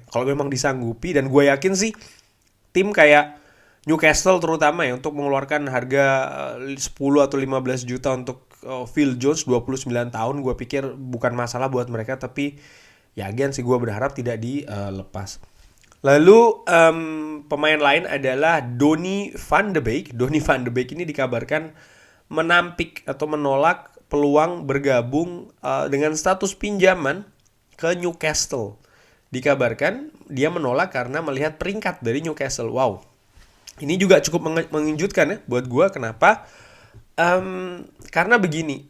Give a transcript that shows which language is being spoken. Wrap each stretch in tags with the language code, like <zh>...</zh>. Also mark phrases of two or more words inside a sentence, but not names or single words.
<id>Kalau memang disanggupi, dan gue yakin sih tim kayak Newcastle terutama ya untuk mengeluarkan harga 10 atau 15 juta untuk Phil Jones 29 tahun, gue pikir bukan masalah buat mereka. Tapi ya again sih gue berharap tidak dilepas. Lalu pemain lain adalah Donny van de Beek. Donny van de Beek ini dikabarkan menampik atau menolak peluang bergabung dengan status pinjaman ke Newcastle. Dikabarkan dia menolak karena melihat peringkat dari Newcastle. Wow, ini juga cukup mengejutkan ya buat gue. Kenapa? Karena begini.</id>